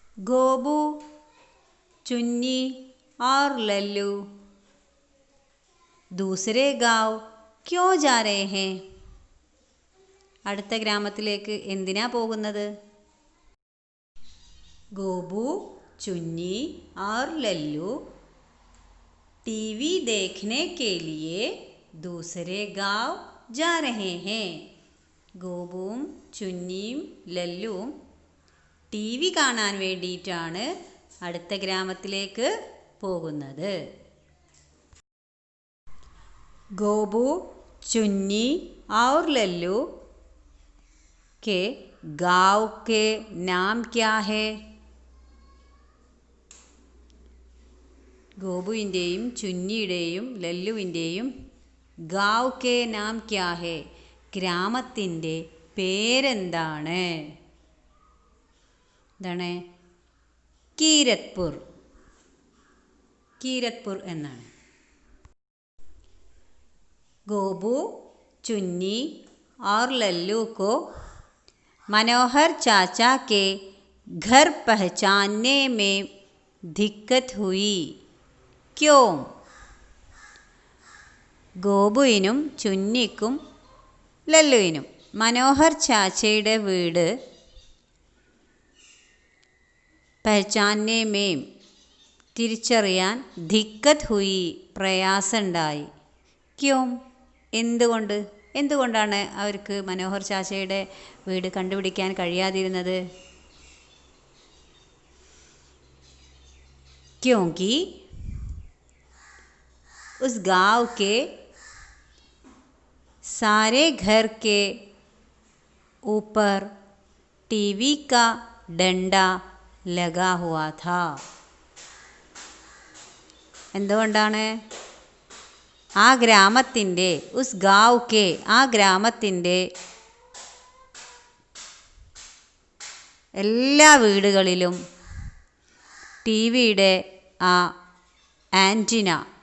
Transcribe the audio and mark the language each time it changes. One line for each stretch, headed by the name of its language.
Hindi: ഗോപു, ചുന്നി और ലല്ലു ദൂസരേ ഗാവ് ക്യോ ജാ രഹേ ഹേ?
Malayalam: അടുത്ത ഗ്രാമത്തിലേക്ക് എന്തിനാ പോകുന്നത്?
Hindi: ഗോപു, चुन्नी और लल्लू टीवी देखने के लिए दूसरे गांव जा रहे हैं.
Malayalam: ഗോപുവും ചുന്നിയും ലല്ലുവും ടി വി കാണാൻ വേണ്ടിയിട്ടാണ് അടുത്ത ഗ്രാമത്തിലേക്ക് പോകുന്നത്.
Hindi: ഗോപു, ചുന്നി और लल्लू के गांव के नाम क्या है?
Malayalam: ഗോപുവിൻ്റെയും ചുന്നിയുടെയും ലല്ലുവിൻ്റെയും
Hindi: ഗാവ് കെ നാം ക്യാ ഹെ,
Malayalam: ഗ്രാമത്തിൻ്റെ പേരെന്താണ്? എന്താണ്? കീരത്പൂർ. കീരത്പൂർ എന്നാണ്.
Hindi: ഗോപു, ചുന്നി और लल्लू को मनोहर चाचा के घर पहचानने में दिक्कत हुई. ക്യോ?
Malayalam: ഗോപുവിനും ചുന്നിക്കും ലല്ലുവിനും മനോഹർ ചാച്ചയുടെ വീട്
Hindi: പഹചാനെ മേം
Malayalam: തിരിച്ചറിയാൻ
Hindi: ദിക്കത്ത് ഹുയി
Malayalam: പ്രയാസമുണ്ടായി.
Hindi: ക്യോ?
Malayalam: എന്തുകൊണ്ട്? എന്തുകൊണ്ടാണ് അവർക്ക് മനോഹർ ചാച്ചയുടെ വീട് കണ്ടുപിടിക്കാൻ കഴിയാതിരുന്നത്?
Hindi: क्योंकि उस गांव के सारे घर के ऊपर टीवी का डंडा लगा हुआ था.
Malayalam: എന്തുകൊണ്ടാണ്? ആ ഗ്രാമത്തിൻ്റെ,
Hindi: ഉസ് ഗാവ് കെ,
Malayalam: ആ ഗ്രാമത്തിൻ്റെ എല്ലാ വീടുകളിലും ടി വിയുടെ ആ ആൻറ്റിന,